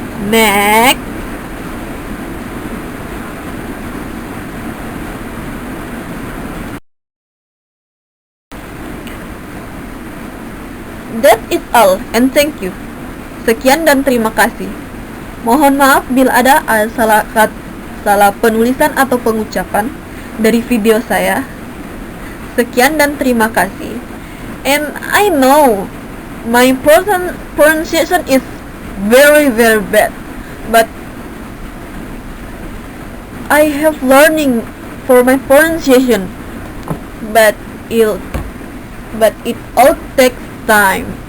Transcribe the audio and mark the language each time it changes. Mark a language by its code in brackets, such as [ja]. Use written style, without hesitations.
[en] Next. That is all and thank you. [id] Sekian dan terima kasih. Mohon maaf bila ada salah penulisan atau pengucapan dari video saya. Sekian dan terima kasih. [en] And I know my pronunciation is very bad, but I have learning for my pronunciation, but it all takes time.